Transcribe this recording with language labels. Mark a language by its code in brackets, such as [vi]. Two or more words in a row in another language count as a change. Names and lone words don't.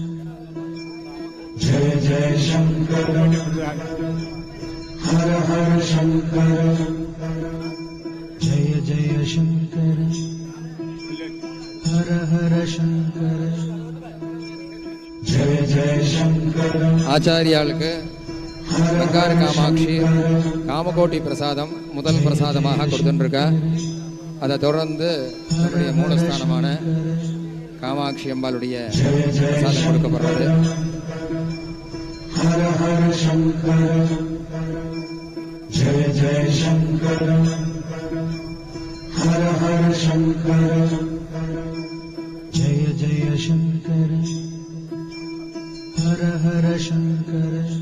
[sa] जय जय शंकर हर हर शंकर जय जय शंकर हर हर शंकर जय जय शंकर [ta] ஆச்சாரியாளுக்கு பங்கார காமாட்சி காமகோட்டி பிரசாதம் முதல் பிரசாதமாக கொடுத்துருக்கா. அதை தொடர்ந்து நம்முடைய மூலஸ்தானமான காமாட்சி அம்பாளுடைய பிரசாதம் கொடுக்கப்படுறது. [sa] हर हर शंकर जय जय शंकर हर हर शंकर जय जय शंकर हर हर शंकर